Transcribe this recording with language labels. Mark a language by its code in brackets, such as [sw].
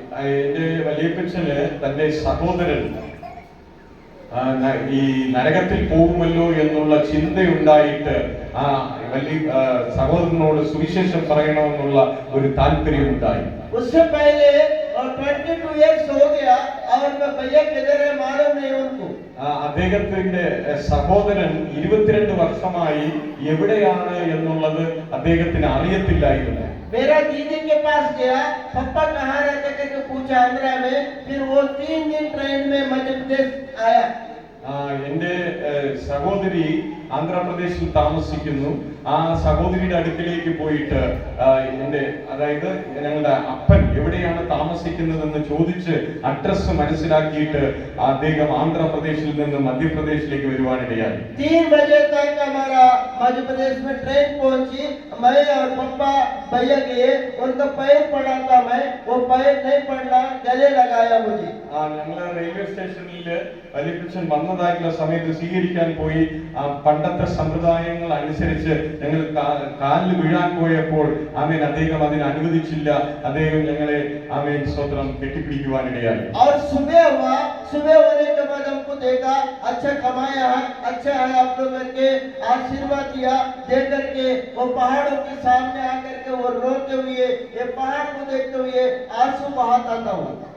[ml] എന്റെ വലിയപ്പച്ചന് തന്റെ സഹോദരൻ ഈ നരകത്തിൽ പോകുമല്ലോ എന്നുള്ള ചിന്തയുണ്ടായിട്ട് ആ വലിയ സഹോദരനോട് സുവിശേഷം പറയണമെന്നുള്ള ഒരു താല്പര്യമുണ്ടായി. [hi] उससे पहले 22 इयर्स हो गया और मैं भैया किधर है मालूम नहीं उनको। [ml] അദ്ദേഹത്തിന്റെ സഹോദരൻ 22 വർഷമായി എവിടെയാണ് എന്നുള്ളത് അദ്ദേഹത്തിന് അറിയത്തില്ലായിരുന്നു. [hi] मेरा दीदी के पास गया, पापा कहाँ रहते करके पूछा आंध्रा में, फिर वो 3 दिन ट्रेन में मध्य प्रदेश आया। [ml] എന്റെ സഹോദരി ആന്ധ്രാപ്രദേശിൽ താമസിക്കുന്നു. ആ സഹോദരിയുടെ അടുക്കിലേക്ക് പോയിട്ട് അതായത് ഞങ്ങളുടെ അപ്പൻ എവിടെയാണ് താമസിക്കുന്നതെന്ന് ചോദിച്ച് അഡ്രസ് മനസ്സിലാക്കിയിട്ട് അദ്ദേഹം ആന്ധ്രാപ്രദേശിൽ നിന്ന് മധ്യപ്രദേശിലേക്ക് വരുവാനിടയായി. [hi] 3 बजे तक हमारा मध्य प्रदेश में ट्रेन पहुंची। मैं और पापा भैया गए, उनका पैर पड़ा था, मैं वो पैर नहीं पड़ना, गले लगाया मुझे। [ml] ഞങ്ങള് റെയിൽവേ സ്റ്റേഷനിൽ വലിയപ്പച്ചൻ വന്നതായിട്ടുള്ള സമയത്ത് സ്വീകരിക്കാൻ പോയി. പണ്ടത്തെ സമ്പ്രദായങ്ങൾ അനുസരിച്ച് ഞങ്ങൾ കാലിൽ വീഴാൻ പോയപ്പോൾ ആമേൻ അദ്ദേഹം അതിന് അനുവദിച്ചില്ല. അദ്ദേഹം ഞങ്ങളെ ആമേൻ സ്തോത്രം കെട്ടിപ്പിടിക്കുവാനിടയായി. [hi] और सुबह हुआ, सुबह होने के बाद हमको देखा, अच्छा कमाया है, अच्छा है आप लोग करके आशीर्वाद दिया। देख करके वो पहाड़ों के सामने आकर के वो रोते हुए ये पहाड़ को देखते हुए आंसू बहाता था वो।